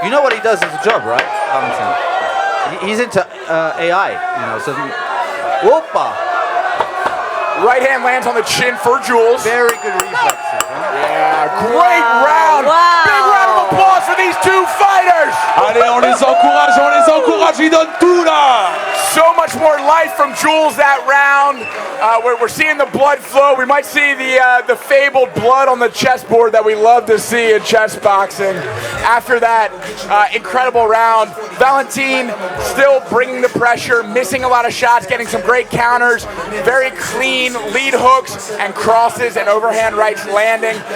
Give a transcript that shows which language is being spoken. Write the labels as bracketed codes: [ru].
[en] You know what he does as a job, right, Valentin? He's into AI, so whoopa. Right hand lands on the chin for Jules. Very good reflexes. Yeah, great round. Wow. Big round of applause for these two fighters. [fr] Allez, on les encourage, ils donnent tout là. [en] So much more life from Jules that round. We're seeing the blood flow. We might see the fabled blood on the chessboard that we love to see in chess boxing. After that incredible round, Valentin still bringing the pressure, missing a lot of shots, getting some great counters, very clean lead hooks and crosses and overhand rights landing.